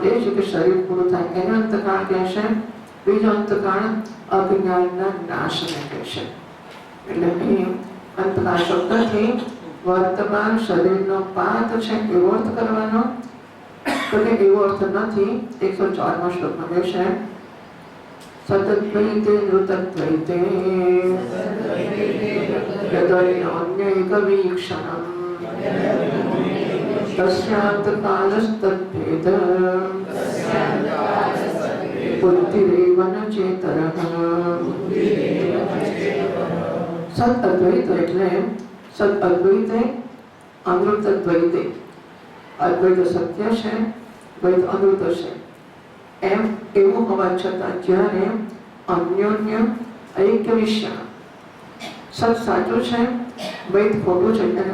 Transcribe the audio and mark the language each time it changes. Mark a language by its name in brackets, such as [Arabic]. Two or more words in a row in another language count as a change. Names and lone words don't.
[Gujarati] એ છે કે શરીર પૂરું થાય એનો અંતકાળ કહે છે બીજો અંતકાળ અજ્ઞાનના નાશને કહે છે એટલે અહીં અંતકાળ શબ્દથી વર્તમાન શરીરનો પાત છે એવો અર્થ કરવાનો તો કે એવો અર્થ નથી 104માં શ્લોકમાં કહે છે [Sanskrit] સતદ્વૈતે નૃતદ્વૈતે યદન્યૈકવીક્ષણમ तस्यान्तकालस्तद्भेद बुद्धिरेव न चेतरः सत अद्वैत [Gujarati] એટલે [Sanskrit] સત અદ્વૈતે અનૃત દ્વૈતે [Gujarati] અદ્વૈત સત્ય છે દ્વૈત અનૃત છે એમ એવું હોવા છતાં જ્યારે અન્યોન્ય ઐક્ય વિષય સત સાચું છે દ્વૈત ખોટું છે એને